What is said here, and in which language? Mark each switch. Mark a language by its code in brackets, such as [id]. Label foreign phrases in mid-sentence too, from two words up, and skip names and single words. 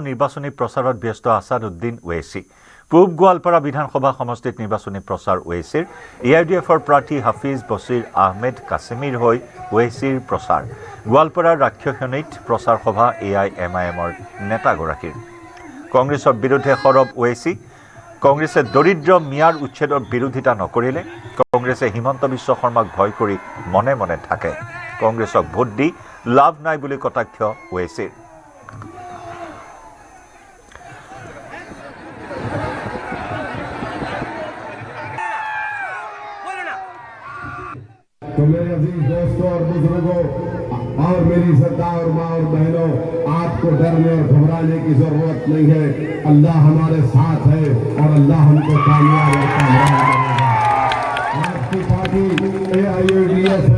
[as] নিৰ্বাচনী প্ৰচাৰত ব্যস্ত আছাদুদ্দিন ওৱেইচি পূব গোৱালপাৰা বিধানসভা সমষ্টিত নিৰ্বাচনী প্ৰচাৰ ওৱেইচিৰ AIUDFৰ প্ৰাৰ্থী হাফিজ বছিৰ আহমেদ কাছিমিৰ হৈ ওৱেইচিৰ প্ৰচাৰ গোৱালপাৰাৰ ৰাক্ষসনীত প্ৰচাৰ সভা AIMIMৰ নেতাগৰাকীৰ কংগ্ৰেছৰ বিৰুদ্ধে সৰব ওৱেইচি কংগ্ৰেছে দৰিদ্ৰ মিয়াৰ উচ্ছেদৰ বিৰোধিতা নকৰিলে কংগ্ৰেছে হিমন্ত বিশ্ব শৰ্মাক ভয় কৰি মনে মনে থাকে কংগ্ৰেছক ভোট দি লাভ নাই বুলি কটাক্ষ ওৱেইচিৰ [hi] तो मेरे अजीज दोस्तों और बुजुर्गों और मेरी सरदार माँ और बहनों आपको डरने और घबराने की जरूरत नहीं है अल्लाह हमारे साथ है और अल्लाह हमको कामयाब और कामयाब करेगा आपकी पार्टी AIUDF है